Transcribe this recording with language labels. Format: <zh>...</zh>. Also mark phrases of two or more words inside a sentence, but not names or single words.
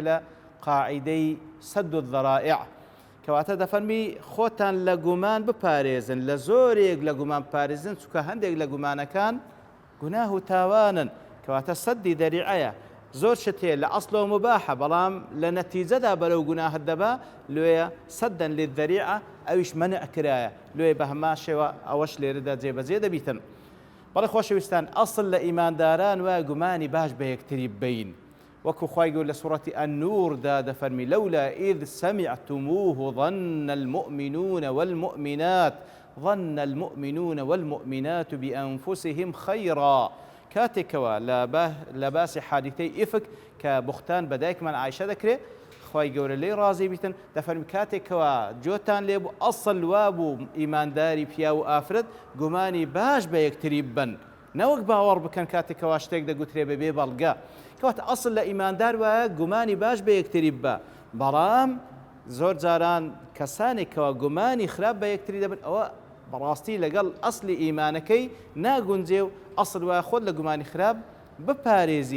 <ckb>لە قاعیدەی</ckb> <ar>سەد الذەرائع</ar> <ckb>کەواتە دەفەرمی خۆتان لە گومان بپارێزن لە زۆرێک لە گومان پارێزن چونکە هەندێک لە گومانەکان گوناه و تاوانن کەواتە سەدی دەریعەیە زۆر شتێ لە ئەسڵەوە مباحە بەڵام لە نەتیجەدا بەرەو گوناهت دەبا لێیە</ckb> <ar>سەدەن للذەریعە</ar> <ckb>ئەویش مەنع کرایە لێ بە هەمان شێوە ئەوەش لێرەدا جێبەجێ دەبیتن.</ckb> <ar>بەڵێ خۆشەویستان ئەسڵ لە ئیمانداران وایە گومانی باش بە یەکتری بین وەکو خوای گەورە لە سوورەتی ئەننووردا دەفەرمی لەولا ئیذ سەمیعتموه ظن المؤمنون والمؤمنات ظن المؤمنون والمؤمنات بأنفسهم خيرا.</ar> <ckb>کاتێکەوە لە باسی حادیثەی ئیفک کە بوختان بە دایکمان عایشە دەکرێت خوای گەورە لێی ڕازی بیتن دەفەرمی کاتێکەوە جۆتان لێبوو ئەسڵ وابوو ئیمانداری پیا و ئافرەت گومانی باش بە یەکتری بن نەوەک باوەڕ بکەن کاتێکەوە شتێک دەگوترێ بەبێ بەڵگە کەواتە ئەسڵ لە ئیماندار وایە گومانی باش بە یەکتری بە بەڵام زۆر جاران کەسانێکەوە گومانی خراپ بە یەکتری دەبن ئەوە بەڕاستی لەگەڵ ئەسلی ئیمانەکەی ناگونجێ و ئەسڵ وایە خۆت لە گومانی خراپ بپارێزی.</ckb>